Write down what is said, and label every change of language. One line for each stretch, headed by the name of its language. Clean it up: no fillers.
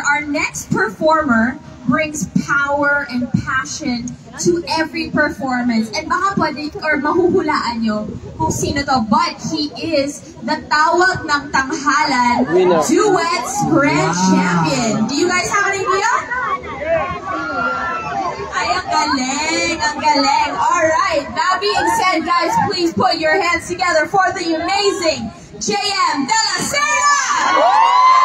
English: Our next performer brings power and passion to every performance.
Filipino: And baka pwede or mahuhulaan nyo kung sino to.
English: But he is the Tawag ng Tanghalan Duets Grand Champion. Do you guys have an idea?
Filipino: Ay, ang galing, ang galing.
English: Alright, that being said, guys, please put your hands together for the amazing JM De La Serna!